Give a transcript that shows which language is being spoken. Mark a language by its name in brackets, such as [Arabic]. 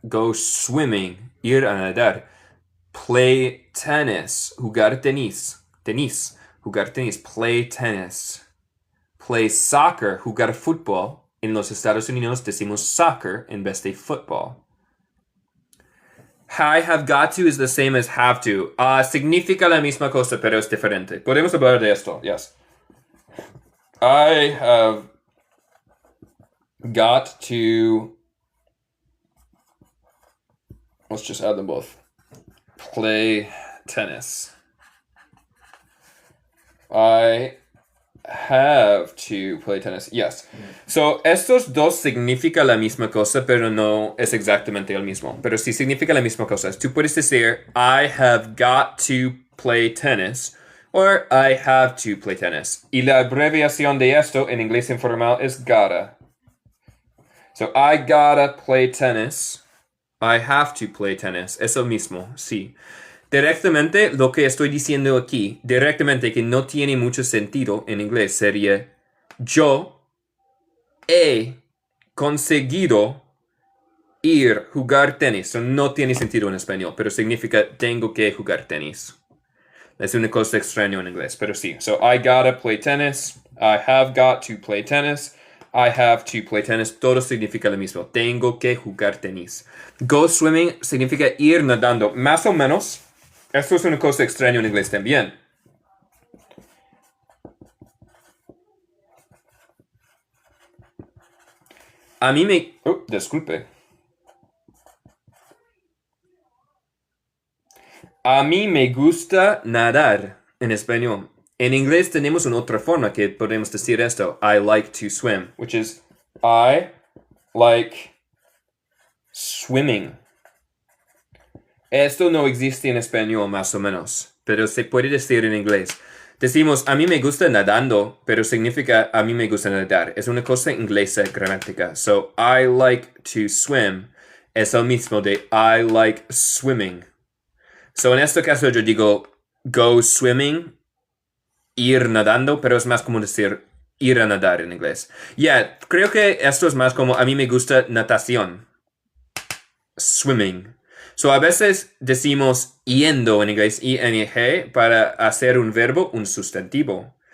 [English] Go swimming, [Spanish] ir a nadar. [English] Play tennis, [Spanish] jugar tenis. Tenis, jugar tenis. [English] Play tennis. Play soccer, [Spanish] jugar fútbol. En los Estados Unidos decimos soccer en vez de football. [English] I have got to is the same as have to. [Spanish] Significa la misma cosa, pero es diferente. Podemos hablar de esto, yes. [English] I have got to, let's just add them both. Play tennis. I have to play tennis. Yes. [Spanish] So, estos dos significan la misma cosa, pero no es exactamente el mismo. Pero sí significa la misma cosa. Tú puedes decir, [English] I have got to play tennis, or I have to play tennis. [Spanish] Y la abreviación de esto en inglés informal es gotta. [English] So, I gotta play tennis. I have to play tennis. [Spanish] Es el mismo, sí. Directamente, lo que estoy diciendo aquí, directamente que no tiene mucho sentido en inglés, sería yo he conseguido ir jugar tenis. So, no tiene sentido en español, pero significa tengo que jugar tenis. Es una cosa extraña en inglés, pero sí. [English] So, I gotta play tennis. I have got to play tennis. I have to play tennis. [Spanish] Todo significa lo mismo. Tengo que jugar tenis. Go swimming significa ir nadando. Más o menos. Esto es una cosa extraña en inglés también. A mí me... disculpe. A mí me gusta nadar en español. En inglés tenemos una otra forma que podemos decir esto. [English] I like to swim, which is I like swimming. [Spanish] Esto no existe en español más o menos, pero se puede decir en inglés. Decimos, a mí me gusta nadando, pero significa a mí me gusta nadar. Es una cosa inglesa gramática. [English] So, I like to swim [Spanish] es el mismo de [English] I like swimming. [Spanish] So, en este caso yo digo go swimming, ir nadando, pero es más como decir ir a nadar en inglés. Yeah, creo que esto es más como a mí me gusta natación. Swimming. So, a veces decimos yendo en inglés, ing, para hacer un verbo, un sustantivo.